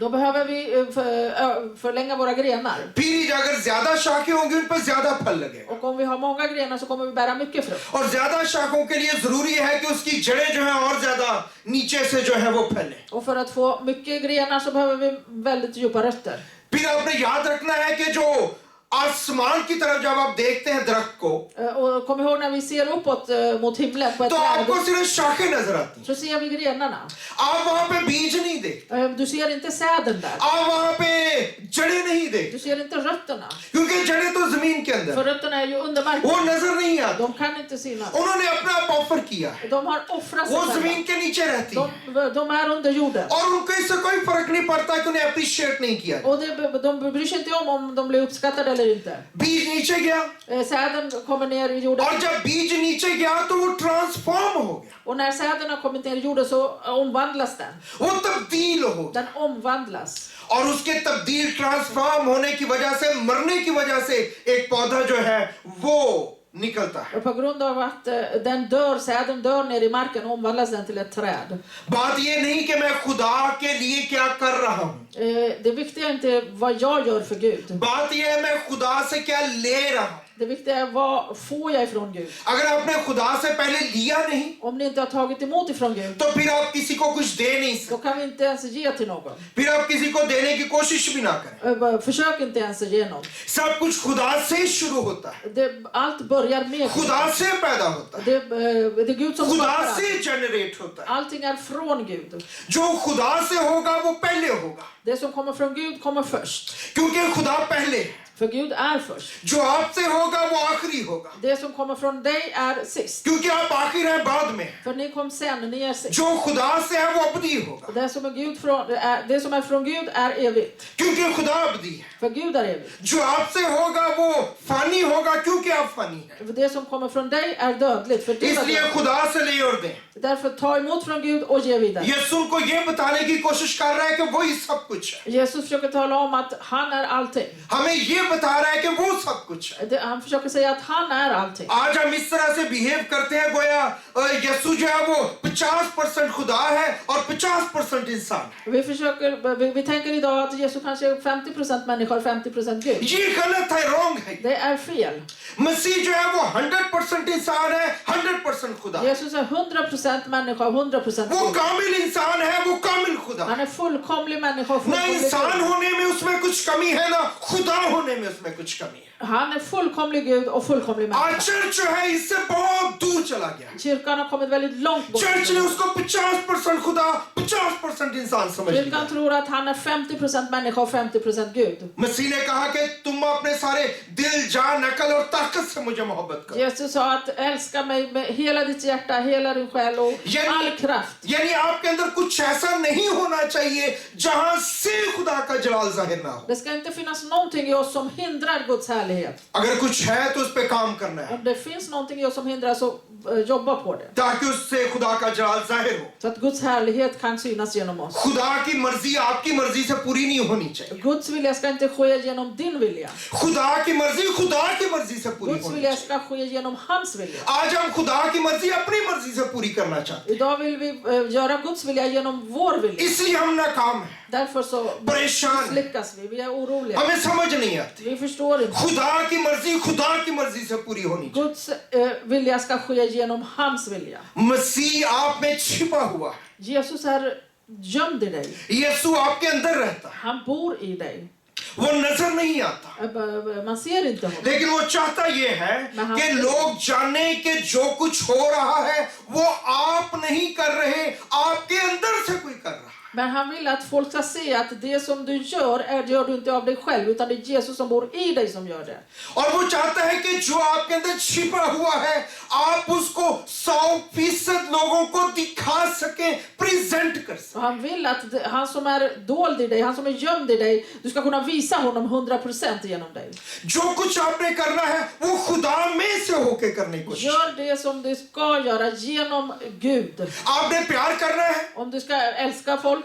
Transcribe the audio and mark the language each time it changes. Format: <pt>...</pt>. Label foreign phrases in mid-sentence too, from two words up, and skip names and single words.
<sv>då behöver vi förlänga våra grenar.</sv> <hi>फिर अगर ज्यादा शाखें होंगी उन पर ज्यादा फल लगेगा.</hi> <sv>Och om vi har många grenar så kommer vi bära mycket frukt.</sv> <hi>और ज्यादा शाखों के लिए जरूरी है कि उसकी जड़ें जो है और ज्यादा नीचे से जो है वो फैले.</hi> <sv>Och för att få mycket grenar så behöver vi väldigt djupa rötter.</sv> <hi>फिर आपने याद रखना है कि जो आसमान की तरफ जब आप देखते हैं दरख्त को,</hi> <sv>Och kom ihåg när vi ser uppåt mot himlen på ett</sv> <hi>तो आपको</hi> <sv>träd,</sv> <hi>सिर्फ शाखें नजर आती हैं.</hi> <sv>så ser vi grenarna.</sv> <hi>आप वहां पे बीज नहीं देखते,</hi> <sv>Du ser inte säden där.</sv> <hi>आप वहां पे जड़ें नहीं देखते,</hi> <sv>Du ser inte rötterna.</sv> <hi>क्योंकि जड़ें तो जमीन के अंदर,</hi> <sv>För rötterna är ju under</sv> <hi>वो</hi> <sv>marken.</sv> <hi>नजर नहीं आती.</hi> <sv>De kan inte synas.</sv> <hi>उन्होंने अपना आप ऑफर किया है,</hi> <sv>De har offrat</sv> <hi>वो</hi> <sv>sig</sv> <hi>जमीन</hi> <sv>själva.</sv> <hi>के नीचे रहती है</hi> <sv>De är under jorden.</sv> <hi>और उनको इससे कोई फर्क नहीं पड़ता कि उन्हें अप्रिशिएट नहीं किया.</hi> <sv>Och de bryr sig inte om de blir uppskattade eller inte.</sv> <hi>बीज नीचे गया,</hi> <sv>Säden kommer ner i jorden.</sv> <hi>और जब बीज नीचे गया तो वो ट्रांसफॉर्म हो गया,</hi> <sv>Och när säden har kommit ner i jorden så omvandlas den.</sv> <hi>वो तब्दील हो गया.</hi> <sv>Den omvandlas.</sv> <hi>और उसके तब्दील ट्रांसफॉर्म होने की वजह से, मरने की वजह से एक पौधा जो है वो निकलता है.</hi> <sv>Och på grund av att säden dör ner i marken omvandlas den till ett träd.</sv> <hi>बात ये नहीं कि मैं खुदा के लिए क्या कर रहा हूँ,</hi> <sv>Det viktiga är inte vad jag gör för Gud.</sv> <hi>बात ये है मैं खुदा से क्या ले रहा हूँ.</hi> <sv>Det viktiga är vad får jag ifrån Gud.</sv> <hi>अगर आपने खुदा से पहले लिया नहीं</hi> <sv>Om ni inte har tagit emot ifrån Gud,</sv> <hi>तो फिर आप किसी को कुछ दे नहीं</hi> <sv>då</sv> <hi>सकते,</hi> <sv>kan vi inte ens ge till någon.</sv> <hi>फिर आप किसी को देने की कोशिश भी ना करें.</hi> <sv>Försök inte ens ge någon.</sv> <hi>सब कुछ खुदा से शुरू होता है,</hi> <sv>Allt börjar med Gud.</sv> <hi>खुदा से पैदा होता है,</hi> <sv>Det är Gud som</sv> <hi>खुदा</hi> <sv>skapar allt.</sv> <hi>से जनरेट होता है.</hi> <sv>Allting är från Gud.</sv> <hi>जो खुदा से होगा वो पहले होगा,</hi> <sv>Det som kommer från Gud kommer först.</sv> <hi>क्योंकि खुदा पहले है.</hi> <sv>För Gud är först.</sv> <hi>जो आपसे होगा वो आखिरी होगा,</hi> <sv>Det som kommer från dig är sist.</sv> <hi>क्योंकि आप आखिर हैं बाद में।</hi> <sv>För ni kom sen, ni är sist.</sv> <hi>जो खुदा से है वो अबदी होगा,</hi> <sv>Det som är från Gud är evigt.</sv> <hi>क्योंकि खुदा अबदी है।</hi> <sv>För Gud är evigt.</sv> <hi>जो आपसे होगा वो फानी होगा, क्योंकि आप फानी है।</hi> <sv>Det som kommer från dig är dödligt. För du är</sv> <hi>इसलिए</hi> <sv>dödlig.</sv> <hi>खुदा से ले और दे।</hi> <sv>Därför ta emot från Gud och ge vidare.</sv> <hi>यीशु उनको ये बताने की कोशिश कर रहा है कि वो ही सब कुछ है।</hi> <sv>Jesus försöker tala om att han är allting.</sv> <hi>हमें ये बता रहा है कि वो सब कुछ है।</hi> <sv>Han försöker säga att han är allting.</sv> <hi>आज हम इस तरह से बिहेव करते हैं गोया यीशु जो है वो 50% खुदा है और 50% इंसान है।</hi> <sv>Vi tänker idag att Jesus kanske är 50% människa och 50% Gud.</sv> <hi>ये गलत है, रॉन्ग है।</hi> <sv>Det är fel.</sv> <hi>मसीह जो है वो 100% इंसान है, 100% खुदा।</hi> <sv>Jesus är 100% människa och 100%</sv> <hi>वो</hi> <sv>Gud.</sv> <hi>कामिल इंसान है, वो कामिल खुदा।</hi> <sv>Han är fullkomlig människa och</sv> <hi>ना</hi> <sv>fullkomlig</sv> <hi>इंसान</hi> <sv>Gud.</sv> <hi>होने में उसमें कुछ कमी है, ना खुदा होने में उसमें कुछ कमी है।</hi> <sv>Han är fullkomlig Gud och fullkomlig</sv> <hi>आज</hi> <sv>människa.</sv> <hi>चर्च जो है इससे बहुत दूर चला गया।</hi> <sv>Kyrkan har kommit väldigt långt bort.</sv> <hi>चर्च ने उसको 50% खुदा 50% इंसान समझ लिया।</hi> <sv>Kyrkan tror att han är 50% människa och 50% Gud.</sv> <hi>मसीह ने कहा कि तुम अपने सारे दिल, जान, अकल और ताकत से मुझे मोहब्बत करो।</hi> <sv>Jesus sa att älska mig med hela ditt hjärta, hela din själ och all kraft.</sv> <hi>यानी आपके अंदर कुछ ऐसा नहीं होना चाहिए जहां से खुदा का जलाल जाहिर ना हो।</hi> <sv>Det ska inte finnas någonting i oss som hindrar Guds härlighet.</sv> <hi>अगर कुछ है तो उस पे काम करना है,</hi> <sv>Om det finns någonting i oss som hindrar så jobba på det.</sv> <hi>ताकि उससे खुदा का जलाल जाहिर हो।</hi> <sv>Så att Guds härlighet kan synas genom oss.</sv> <hi>खुदा की मर्जी आपकी मर्जी से पूरी नहीं होनी चाहिए।</hi> <sv>Guds vilja ska inte ske genom din vilja.</sv> <hi>खुदा की मर्जी से पूरी</hi> <sv>Guds</sv> <hi>होनी</hi> <sv>vilja</sv> <hi>चाहिए।</hi> <sv>ska ske genom hans vilja.</sv> <hi>आज हम खुदा की मर्जी अपनी मर्जी से पूरी करना चाहते</hi> <sv>Idag vill vi göra Guds vilja genom vår</sv> <hi>हैं,</hi> <sv>vilja.</sv> <hi>इसलिए हम नाकाम हैं,</hi> <sv>Därför så</sv> <hi>परेशान हैं,</hi> <sv>lyckas vi. Vi är oroliga.</sv> <hi>हमें समझ नहीं आती।</hi> <sv>Vi förstår inte.</sv> <hi>खुदा की मर्जी से पूरी होनी चाहिए।</hi> <sv>Guds vilja ska ske genom hans vilja.</sv> <hi>मसीह आप में छिपा हुआ है,</hi> <sv>Jesus är gömd i dig.</sv> <hi>यीशु आपके अंदर रहता है,</hi> <sv>Han bor i dig.</sv> <hi>वो नजर नहीं आता,</hi> <sv>Man ser inte honom.</sv> <hi>लेकिन वो चाहता ये है कि लोग जाने कि जो कुछ हो रहा है वो आप नहीं कर रहे, आपके अंदर से कोई कर रहा है।</hi> <sv>Men han vill att folk ska se att det som du gör du inte av dig själv, utan det är Jesus som bor i dig som gör det.</sv> <hi>और वो चाहता है कि जो आपके अंदर छिपा हुआ है आप उसको 100% लोगों को दिखा सके, प्रेजेंट कर सके।</hi> <sv>Och han vill att han som är dold i dig, han som är gömd i dig, du ska kunna visa honom 100% genom dig.</sv> <hi>जो कुछ आपने करना है वो खुदा में से होके करने की कोशिश।</hi> <sv>Gör det som du ska göra genom Gud.</sv> <hi>आपने प्यार करना है,</hi> <sv>Om du ska älska folk,</sv>